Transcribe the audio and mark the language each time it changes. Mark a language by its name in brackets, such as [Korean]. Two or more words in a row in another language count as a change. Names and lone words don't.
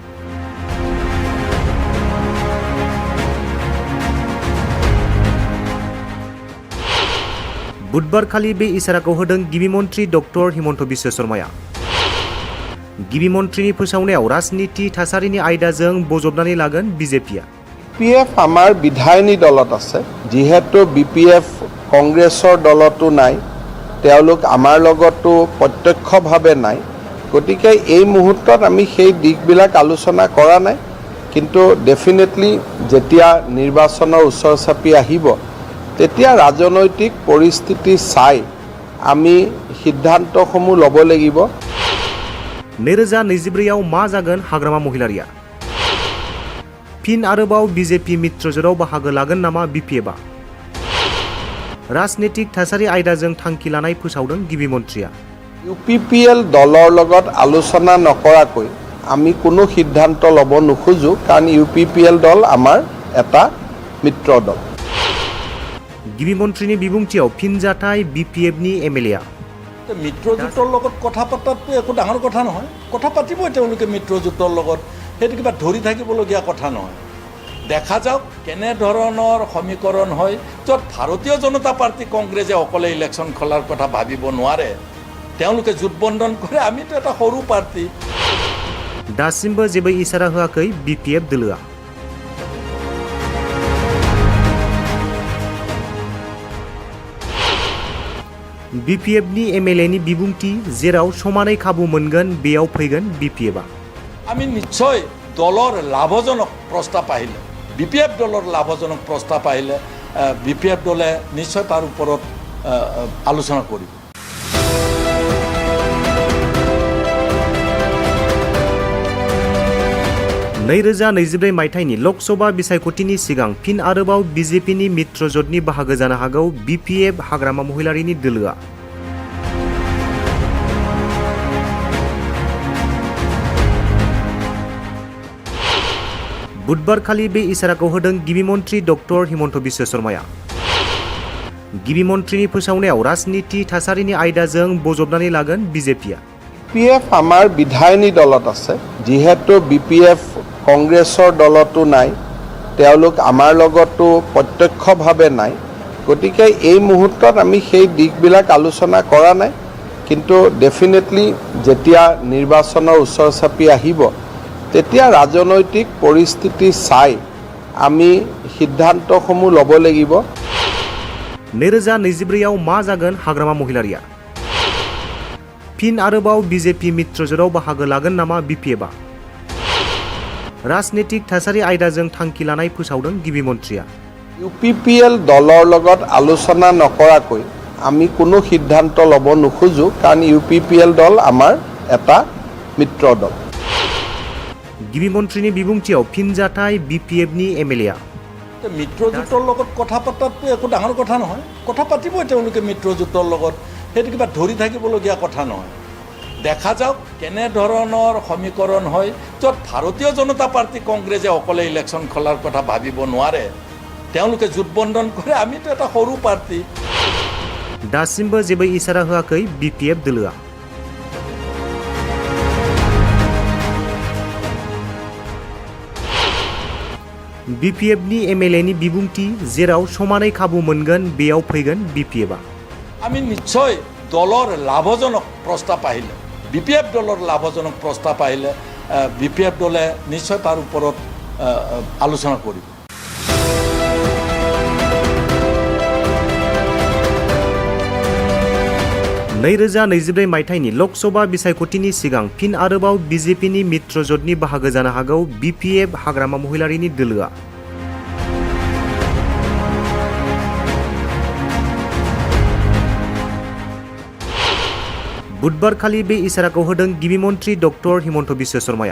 [Bodo] बुधबारखालि बे इसाराखौ होदों गिबि मन्थ्रि डक्टर हिमन्त बिश्व शर्माया। गिबि मन्थ्रिनि फोसावनायाव राजनीति थासारिनि आयदाजों बजबनानै लागोन बिजेपिया। [Assamese] BPF আমাৰ বিধায়িনী দলত আছে, যিহেতু BPF কংগ্ৰেছৰ দলতো নাই, তেওঁলোক আমাৰ লগতো প্ৰত্যক্ষভাৱে নাই, গতিকে এই মুহূৰ্তত আমি সেই দিশবিলাক আলোচনা কৰা নাই, কিন্তু ডেফিনেটলি যেতিয়া নিৰ্বাচনৰ ওচৰ চাপি আহিব তেতিয়া ৰাজনৈতিক পৰিস্থিতি চাই আমি সিদ্ধান্তসমূহ ল'ব লাগিব। [Bodo] 2024 मा जागोन हाग्रामा महिलारिया? फिन आरोबाव बिजेपि मित्रजोराव बाहागो लागोन नामा बिपिएफआ? राजनीतिक थासारि आयदाजों थांखि लानाय फोसावदों गिबि मन्थ्रिया। [Assamese] UPPL দলৰ লগত আলোচনা নকৰাকৈ আমি কোনো সিদ্ধান্ত ল'ব নোখোজো কাৰণ UPPL দল আমাৰ এটা মিত্ৰ দল। [Bodo] गिबि मन्थ्रिनि बिबुंथियाव फिनजाथाय BPFनि MLA [Assamese] মিত্ৰজোঁটৰ লগত কথা পতাটো একো ডাঙৰ কথা নহয়, কথা পাতিবই তেওঁলোকে মিত্ৰজোঁটৰ লগত, সেইটো কিবা ধৰি থাকিবলগীয়া কথা নহয়। দেখা যাওক কেনেধৰণৰ সমীকৰণ হয় য'ত ভাৰতীয় জনতা পাৰ্টি কংগ্ৰেছে অকলে ইলেকশ্যন খেলাৰ কথা ভাবিব নোৱাৰে, তেওঁলোকে জোটবন্ধন কৰে, আমিতো এটা সৰু পাৰ্টি। [Bodo] दासिमबो जेबो इसारा होआखै BPF दोलोआ। BPFनि MLAनि बिबुंथि जेराव समानै खाबु मोनगोन बेयाव फैगोन BPFआ। [Assamese] আমি নিশ্চয় দলৰ লাভজনক প্ৰস্তাৱ আহিলে, BPF দলৰ লাভজনক প্ৰস্তাৱ আহিলে BPF দলে নিশ্চয় তাৰ ওপৰত আলোচনা কৰিব। [Bodo] नैरोजा 2024 मायथाइनि लकसभा बिसायख'थिनि सिगां फिन आरोबाव BJPनि मित्रजोटनि बाहागो जानो हागौ BPF हाग्रामा महिलारिनि दोलोआ। बुधबारखालि बे इसाराखौ होदों गिबि मन्थ्रि डक्टर हिमन्त बिश्व शर्माया। गिबि मन्थ्रिनि फोसावनायाव राजनीति थासारिनि आयदाजों बजबनानै लागोन BJPआ। [Assamese] BPF আমাৰ বিধায়িনী দলত আছে, যিহেতু BPF কংগ্ৰেছৰ দলতো নাই, তেওঁলোক আমাৰ লগতো প্ৰত্যক্ষভাৱে নাই, গতিকে এই মুহূৰ্তত আমি সেই দিশবিলাক আলোচনা কৰা নাই, কিন্তু ডেফিনেটলি যেতিয়া নিৰ্বাচনৰ ওচৰ চাপি আহিব তেতিয়া ৰাজনৈতিক পৰিস্থিতি চাই আমি সিদ্ধান্তসমূহ ল'ব লাগিব। [Bodo] 2024 मा जागोन हाग्रामा महिलारिया? फिन आरोबाव BJP मित्रजोटाव बाहागो लागोन नामा BPFआ? राजनीतिक थासारि आयदाजों थांखि लानाय फोसावदों गिबि मन्थ्रिया। [Assamese] UPPL দলৰ লগত আলোচনা নকৰাকৈ আমি কোনো সিদ্ধান্ত ল'ব নোখোজো কাৰণ UPPL দল আমাৰ এটা মিত্ৰ দল। [Bodo] गिबि मन्थ्रिनि बिबुंथियाव फिनजाथाय BPFनि MLA [Assamese] মিত্ৰজোঁটৰ লগত কথা পতাটো একো ডাঙৰ কথা নহয়, কথা পাতিবই তেওঁলোকে মিত্ৰজোঁটৰ লগত, সেইটো কিবা ধৰি থাকিবলগীয়া কথা নহয়। দেখা যাওক কেনেধৰণৰ সমীকৰণ হয় য'ত ভাৰতীয় জনতা পাৰ্টি কংগ্ৰেছে অকলে ইলেকশ্যন খেলাৰ কথা ভাবিব নোৱাৰে, তেওঁলোকে জোটবন্ধন কৰে, আমিতো এটা সৰু পাৰ্টি। [Bodo] दासिमबो जेबो इसारा होआखै BPF दोलोआ। BPFनि MLAनि बिबुंथि जेराव समानै खाबु मोनगोन बेयाव फैगोन BPFआ। [Assamese] আমি নিশ্চয় দলৰ লাভজনক প্ৰস্তাৱ আহিলে, BPF দলৰ লাভজনক প্ৰস্তাৱ আহিলে BPF দলে নিশ্চয় তাৰ ওপৰত আলোচনা কৰিব। [Bodo] नैरोजा 2024 मायथाइनि लकसभा बिसायख'थिनि सिगां फिन आरोबाव BJPनि मित्रजोटनि बाहागो जानो हागौ BPF हाग्रामा महिलारिनि दोलोआ। बुधबारखालि बे इसाराखौ होदों गिबि मन्थ्रि डक्टर हिमन्त बिश्व शर्माया।